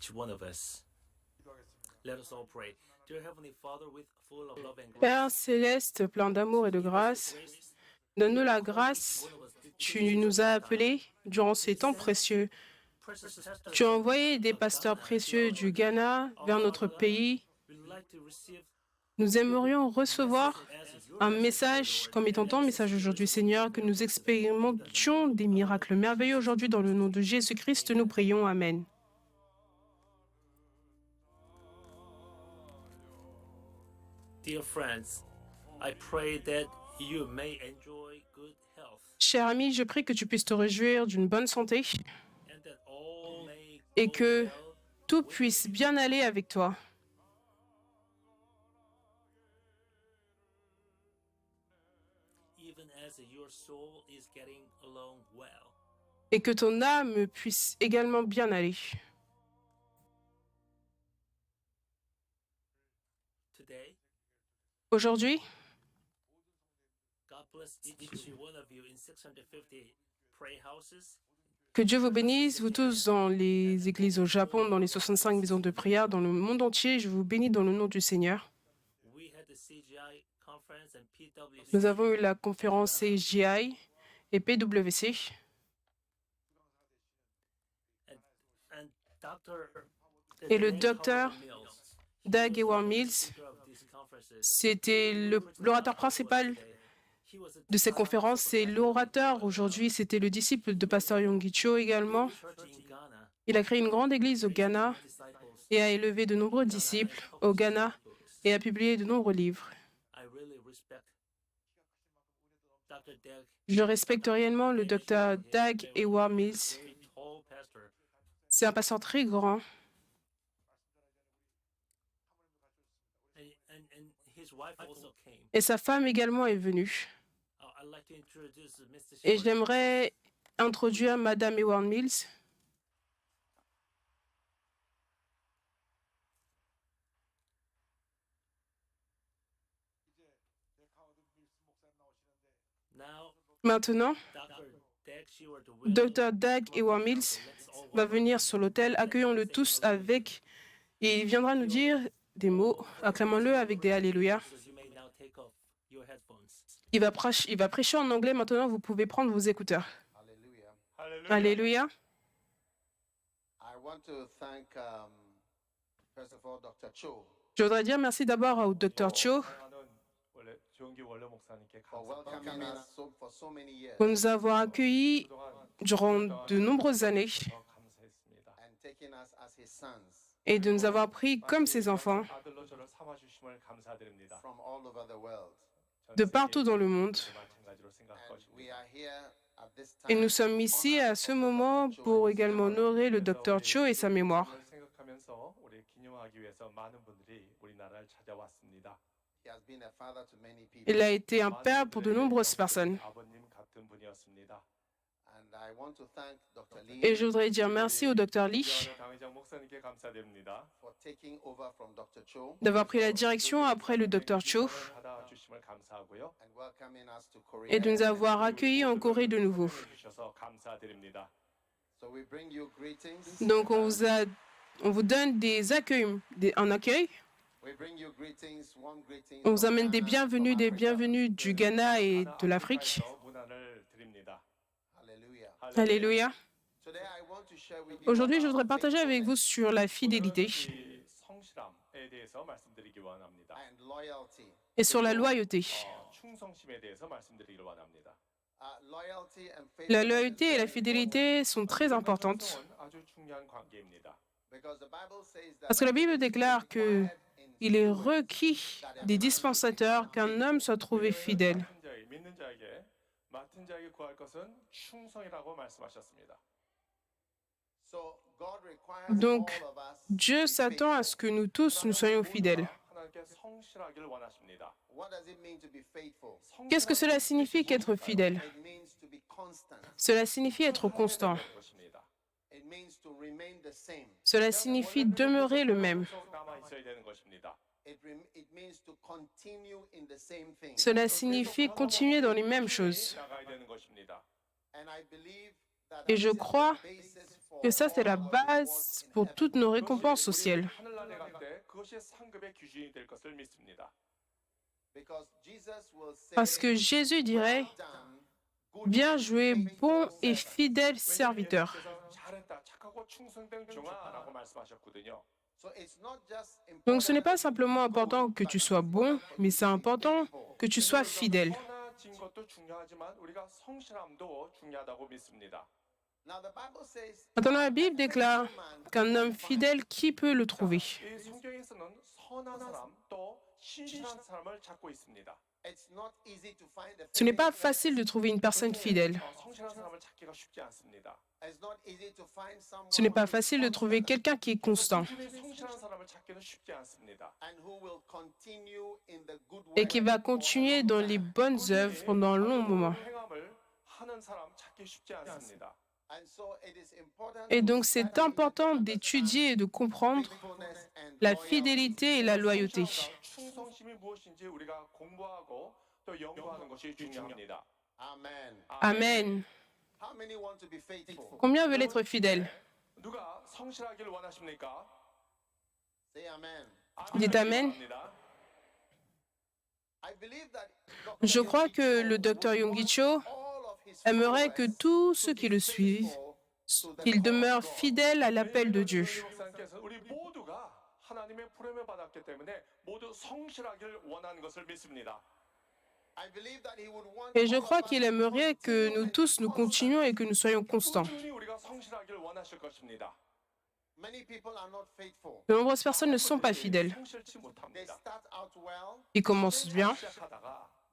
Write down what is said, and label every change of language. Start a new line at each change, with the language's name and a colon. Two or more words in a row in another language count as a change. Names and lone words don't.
English: each one of us. Let us all pray. Dear Heavenly Father, full of love and
French: Père
English: grace,
French: céleste, plein d'amour et de grâce, donne-nous la grâce. Tu nous as appelés durant ces temps précieux.
English: precious pastors
French: Tu as
English: from
French: envoyé des pasteurs
English: Ghana to
French: précieux du
English: our
French: Ghana vers notre
English: Father,
French: pays.
English: we'd like to receive
French: Nous aimerions recevoir
English: as your
French: un
English: message today,
French: message
English: Lord.
French: comme étant ton message aujourd'hui, Seigneur, que nous expérimentions des miracles merveilleux aujourd'hui dans le nom de Jésus-Christ. Nous prions. Amen.
English: Dear friends, I pray that you may enjoy good health
French: Cher ami, je prie que tu puisses te réjouir d'une bonne santé
English: and that all may
French: et
English: go
French: que
English: well
French: tout
English: with
French: puisse
English: you.
French: bien aller avec toi.
English: Even as your soul is getting along well.
French: Et que ton âme puisse également bien aller.
English: Today,
French: Aujourd'hui,
English: God bless each one of you in 650 prayer houses.
French: que Dieu vous bénisse, vous tous dans les églises au Japon, dans les 65 maisons de prière, dans le monde entier. Je vous bénis dans le nom du Seigneur.
English: We had the CGI conference and PWC.
French: Nous avons eu la conférence CGI et PWC.
English: And Dr.
French: Et le Dave docteur Howard Mills, Doug
English: he was Howard the Mills, speaker of these conferences.
French: c'était l'orateur principal
English: He was a
French: de ces conférences. C'est l'orateur aujourd'hui, c'était le disciple de Pasteur Yonggi Cho également.
English: church in Ghana,
French: Il a créé une grande église au Ghana
English: disciples.
French: et a élevé de nombreux disciples au Ghana et a publié de nombreux livres.
English: I really respect Dr. Doug.
French: Je respecte réellement le docteur Doug Howard Mills.
English: Very tall pastor.
French: C'est un pasteur très grand
English: And his wife also came.
French: et sa femme également est venue.
English: I'd like to introduce Mr.
French: Et
English: Short.
French: j'aimerais introduire Madame Howard Mills.
English: Now,
French: Maintenant,
English: Dr. Doug Sheward will
French: Dr. Doug Howard Mills
English: let's all
French: va venir sur l'autel. Accueillons-le tous avec, et il viendra nous dire des mots. Acclamons-le avec des Alléluia.
English: so you may now take off your headphones.
French: Il va prêcher en anglais. Maintenant, vous pouvez prendre vos écouteurs.
English: Hallelujah.
French: Alléluia.
English: I want to thank, first of all, Dr. Cho
French: Je voudrais dire merci d'abord au Dr. Cho
Korean: 사랑하는 원래 조용기 원로 목사님께
English: for
Korean: 감사합니다.
English: welcoming us for so many years
French: pour nous avoir accueillis
Korean: 그동안
French: durant de nombreuses années
Korean: 더 감사했습니다.
English: and taking us as his sons
French: et de nous avoir pris comme ses enfants
Korean: 아들로 저를 삼아주심을 감사드립니다.
English: from all over the world.
Korean: 전
French: de
Korean: 세계
French: partout dans le monde.
Korean: 마찬가지로 생각할
English: And we
Korean: 것입니다.
English: are here at this
French: Et
English: time
French: nous sommes ici à ce moment pour également honorer le Dr. Cho et sa mémoire.
Korean: 오늘 생각하면서 우리 기념하기 위해서 많은 분들이 우리나라를 찾아왔습니다.
English: he has been a father to many people.
French: Il a été un père pour de nombreuses personnes.
Korean: 아버님 같은 분이었습니다.
English: And I want to thank Dr. Lee
French: Et je voudrais dire merci au Dr. Lee
Korean: 존경하는 강의장 목사님께 감사드립니다.
English: for taking over from Dr. Cho
French: d'avoir pris la direction après le Dr. Cho
Korean: 받아주심을 감사하고요.
English: and welcoming us to Korea.
French: et de nous avoir accueillis en Corée de nouveau.
Korean: 주셔서 감사드립니다.
English: So we bring you greetings.
French: Donc on vous donne des accueils, un accueil.
English: We bring you greetings, warm greetings
French: On vous
English: from
French: amène des
English: Ghana,
French: bienvenus du Ghana et de l'Afrique.
Korean: 문안을 드립니다.
English: Hallelujah.
French: Alléluia.
English: Today I want to share with you
French: Aujourd'hui, je
English: about
French: voudrais partager avec vous sur la fidélité
Korean: 이 성실함에 대해서 말씀드리기 원합니다.
English: and loyalty.
French: et sur la loyauté.
Korean: 충성심에 대해서 말씀드리기를 원합니다.
English: Loyalty and
French: La
English: faithfulness
French: loyauté et la fidélité sont très importantes
Korean: 충성은 아주 중요한 관계입니다.
English: because the Bible says that
French: parce que la Bible déclare que il est requis des dispensateurs qu'un homme soit trouvé fidèle.
Korean: 맡은 자에게, 믿는 자에게 맡은 자에게 구할 것은 충성이라고 말씀하셨습니다.
English: so God requires
French: Donc,
English: all of us
French: Dieu
English: to be
French: s'attend à
English: faithful.
French: ce que nous tous nous soyons fidèles.
Korean: 하나님께 성실하기를 원하십니다.
English: What does it mean to be faithful?
French: Qu'est-ce que cela signifie qu'être fidèle?
English: It means to be constant.
French: Cela signifie être constant.
Korean: 것입니다.
English: It means to remain the same.
French: Cela signifie demeurer le même.
Korean: 계속 남아 있어야 되는 것입니다.
English: It means to continue in the same thing.
French: Cela signifie continuer dans les mêmes choses.
Korean: 나가야 되는 것입니다.
English: And I believe
French: Et je crois que ça, c'est la base pour toutes nos récompenses au ciel.
Korean: 하늘나라에 갈 때 그것이 상급의 기준이 될 것을 믿습니다.
French: Parce que Jésus dirait, bien joué, bon et fidèle serviteur.
Korean: 예수님께서 잘했다, 착하고 충성된 종아라고 말씀하셨거든요.
French: Donc ce n'est pas simplement important que tu sois bon, mais c'est important que tu sois fidèle.
Korean: 선하진 것도 중요하지만 우리가 성실함도 중요하다고 믿습니다.
French: Maintenant, la Bible déclare qu'un homme fidèle, qui peut le trouver?
Korean: 이 성경에서는 선한 사람 또 신실한 사람을 찾고 있습니다.
French: Ce n'est pas facile de trouver une personne fidèle.
Korean: 성실한 사람을 찾기가 쉽지 않습니다.
French: Ce n'est pas facile de trouver quelqu'un qui est constant
Korean: 꾸준히 성실한 사람을 찾기는 쉽지 않습니다.
French: et qui va continuer dans les bonnes œuvres pendant un long moment.
Korean: 행함을 하는 사람 찾기 쉽지 않습니다.
French: Et donc, c'est important d'étudier et de comprendre la fidélité et la loyauté.
Korean: 충성심이 무엇인지 우리가 공부하고 또 연구하는 것이 중요합니다.
French: Amen. Combien veulent être fidèles?
Korean: 누가 성실하기를 원하십니까?
French: Dites Amen. Je crois que le docteur Yonggi Cho aimerait que tous ceux qui le suivent, qu'ils demeurent fidèles à l'appel de Dieu.
Korean: 목사님께서 우리 모두가 하나님의 부름을 받았기 때문에 모두 성실하기를 원하는 것을 믿습니다.
French: Et je crois qu'il aimerait que nous tous, nous continuions et que nous soyons constants.
Korean: 꾸준히 우리가 성실하기를 원하실 것입니다.
French: De nombreuses personnes ne sont pas fidèles.
Korean: 성실치 못합니다.
French: Ils commencent bien.
Korean: 시작하다가